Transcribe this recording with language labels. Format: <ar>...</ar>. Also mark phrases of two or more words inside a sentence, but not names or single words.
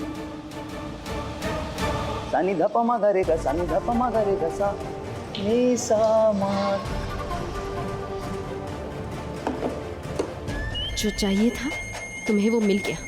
<hi>सानी धपा मा गा रे गा, सानी धपा मा गा रे गा सा, नी सा मा। जो चाहिए था तुम्हें वो मिल गया।</hi>